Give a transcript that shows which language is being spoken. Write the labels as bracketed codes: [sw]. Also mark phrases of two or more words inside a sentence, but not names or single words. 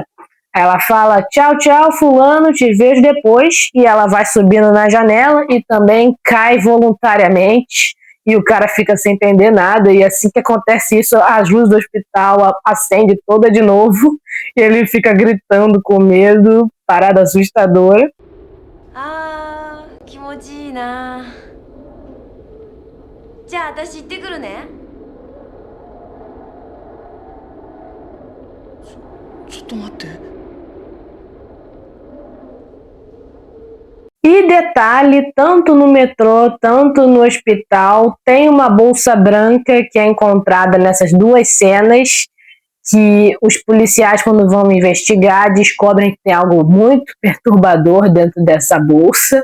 [pt] Ela fala, tchau, tchau, fulano, te vejo depois. E ela vai subindo na janela e também cai voluntariamente. E o cara fica sem entender nada. E assim que acontece isso, as luzes do hospital acendem toda de novo. E ele fica gritando com medo, parada assustadora. [ja] Ah, 気持ちいいな。じゃあ私行ってくるね。ちょっと待って。 [pt] E detalhe, tanto no metrô, tanto no hospital, tem uma bolsa branca que é encontrada nessas duas cenas, que os policiais, quando vão investigar, descobrem que tem algo muito perturbador dentro dessa bolsa.